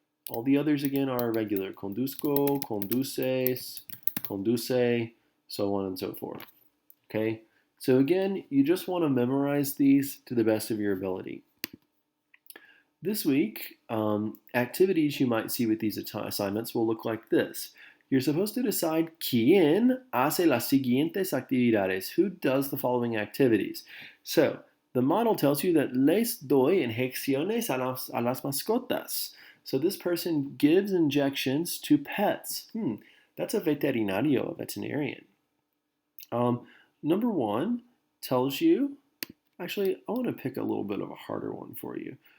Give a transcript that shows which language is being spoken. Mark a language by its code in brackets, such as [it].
[en] All the others again are irregular. [es] Condusco, conduces, conduce, [en] so on and so forth. Okay? So again, you just want to memorize these to the best of your ability. This week, activities you might see with these assignments will look like this. You're supposed to decide [es] quién hace las siguientes actividades. [en] Who does the following activities? So, the model tells you that [es] les doy inyecciones a las mascotas. [en] So this person gives injections to pets. That's a veterinario, a veterinarian. Number 1 tells you, actually, I want to pick a little bit of a harder one for you.